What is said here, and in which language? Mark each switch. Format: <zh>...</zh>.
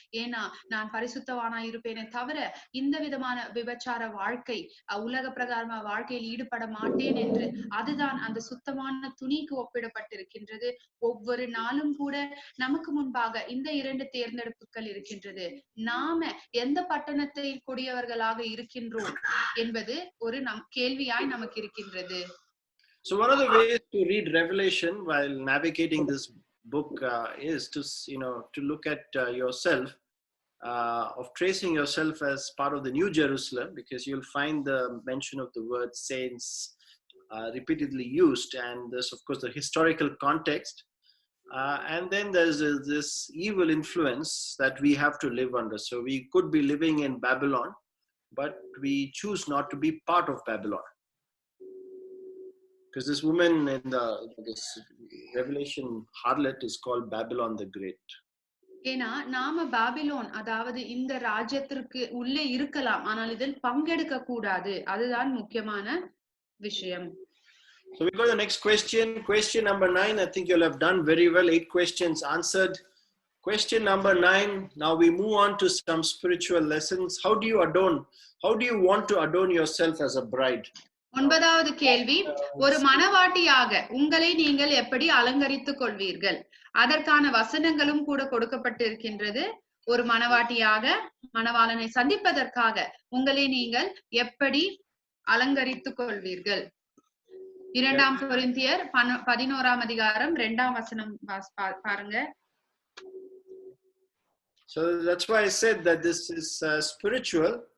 <ta>ஏன்னா நான் பரிசுத்தவானா இருப்பேனே தவிர இந்த விதமான விபச்சார வாழ்க்கை உலக பிரகாரமா வாழ்க்கையில் ஈடுபட மாட்டேன் என்று அதுதான் அந்த சுத்தமான துணிக்கு ஒப்பிடப்பட்டிருக்கின்றது. ஒவ்வொரு நாளும் கூட நமக்கு முன்பாக இந்த 2 தேர்ந்தெடுப்புகள் இருக்கின்றது. நாம எந்த பட்டணத்தை கூடியவர்களாக இருக்கின்றோம் என்பது ஒரு கேள்வியாய் நமக்கு இருக்கின்றது.</ta> <en>So one of the ways to read Revelation while navigating this book is to to look at yourself, of tracing yourself as part of the New Jerusalem, because you'll find the mention of the word saints repeatedly used, and there's of course the historical context, and then there's this evil influence that we have to live under. So we could be living in Babylon, but we choose not to be part of Babylon. Because this woman in this Revelation harlot is called Babylon the Great.</en> <ta>ஏன்னா நாம Babylon அதாவது இந்த ராஜ்யத்திற்கு உள்ளே இருக்கலாம், ஆனால் இதில் பங்கெடுக்க கூடாது. அதுதான் முக்கியமான விஷயம்.</ta> <en>So we go to the next question. Question number 9. I think you'll have done very well. 8 questions answered. Question number 9. Now we move on to some spiritual lessons. How do you want to adorn yourself as a bride?</en> <ta>9வது கேள்வி, ஒரு மணவாட்டியாக உங்களை நீங்கள் எப்படி அலங்கரித்துக் கொள்வீர்கள்? அதற்கான வசனங்களும் கூட கொடுக்கப்பட்டிருக்கின்றது. ஒரு மணவாட்டியாக மணவாளனை சந்திப்பதற்காக உங்களை நீங்கள் எப்படி அலங்கரித்துக் கொள்வீர்கள்? 2 கொரிந்தியர் 11ஆம் அதிகாரம் 2ஆம் வசனம் பாருங்க.</ta> <en>So that's why I said that this is spiritual.</en>